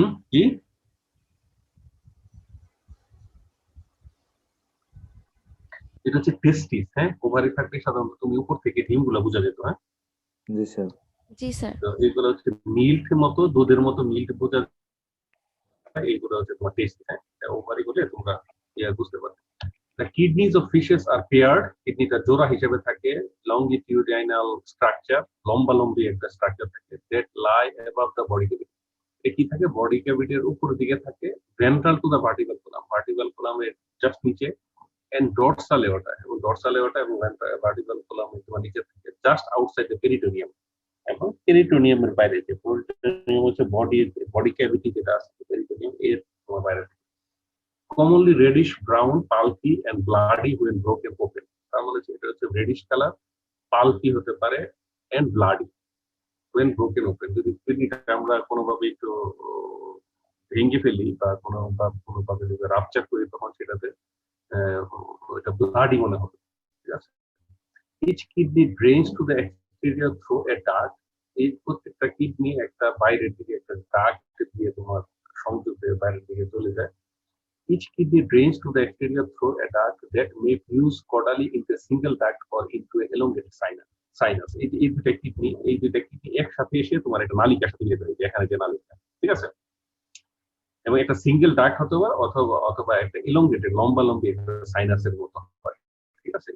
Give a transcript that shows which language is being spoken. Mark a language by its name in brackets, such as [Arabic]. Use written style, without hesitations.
[Bangla] কি এটা হচ্ছে টেস্টিস, হ্যাঁ? ওভারি থাকলে সাধারণত তুমি উপর থেকে ডিমগুলো বোঝা যেত, হ্যাঁ? জি স্যার। জি স্যার। তো এগুলো হচ্ছে মিল্ক মতো, দুধের মতো মিল্ক বোঝা যায়, এইগুলো হচ্ছে তোমার টেস্ট, হ্যাঁ? ওভারি বলে তোমরা বুঝতে পারবে। [English] The kidneys of fishes are paired. [Bangla] কিডনিটা জোড়া হিসেবে থাকে, [English] longitudinal structure, [Bangla] লম্বালম্বি একটা স্ট্রাকচার থাকে, [English] that lie above the body cavity. [Bangla] এটা কি থাকে? বডি ক্যাভিটির উপর দিকে থাকে, [English] ventral to the vertebral column, vertebral column [Bangla] এর জাস্ট নিচে, [English] and dorsal aorta, [Bangla] এবং dorsal aorta এবং vertebral column এর নিচে থাকে, [English] just outside the peritoneum. [Bangla] এবং পেরিটোনিয়ামের বাইরে, যে পেরিটোনিয়াম হচ্ছে বডি ক্যাভিটি যেটা আছে, পেরিটোনিয়াম এর তোমার বাইরে, [English] commonly reddish brown, pulpy and bloody when broken open. [Bangla] তার মানে এটা হচ্ছে রেডিশ কালার, পালপি হতে পারে [English] and bloody when broken open. [Bangla] যদি কিডনিটা আমরা কোনোভাবে একটু ভেঙে ফেলি বা কোনোভাবে যদি রাপচার করি, তখন সেটাতে এটা ব্লাডি মনে হবে, ঠিক আছে? [English] Each kidney drains to the exterior through a duct. [Bangla] এই প্রত্যেকটা কিডনি একটা বাইরের দিকে একটা ডাক্ট দিয়ে তোমার সংযোগ হয়ে বাইরের দিকে চলে যায়। [English] Each kidney drains to the exterior through a duct that may fuse caudally into a single duct or into an elongated sinus. [Bangla] এই দুইটা কিডনি একসাথে এসে তোমার একটা নালিকার সাথে মিলে যায়, এখানে যে নালিকা, ঠিক আছে? এবং একটা সিঙ্গেল ডাক্ট হতে পারে অথবা একটা elongated লম্বালম্বি একটা সাইনাসের মতো হয়, ঠিক আছে?